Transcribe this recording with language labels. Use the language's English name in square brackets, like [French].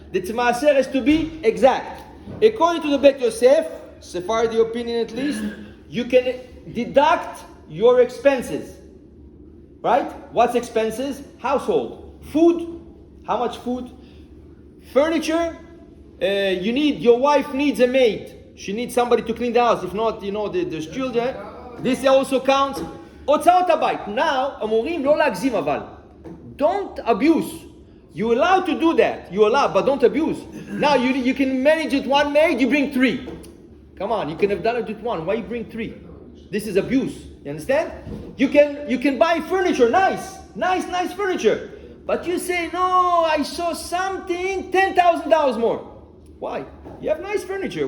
[English] The Maaser has to be exact. According to the Bet Yosef, Sephardi opinion at least, you can deduct your expenses. Right? What's expenses? Household. Food. How much food? Furniture. Your wife needs a maid. She needs somebody to clean the house. If not, there's children. This also counts. [Hebrew] הוצאות הבית. Now, אמורים לא להגזים אבל. [English] Don't abuse. You're allowed to do that. You're allowed, but don't abuse. Now, you can manage it one maid, you bring 3. Come on, you can have done it with 1. Why you bring 3? This is abuse. You understand? You can buy furniture, nice furniture. But you say, no, I saw something, $10,000 more. Why? You have nice furniture.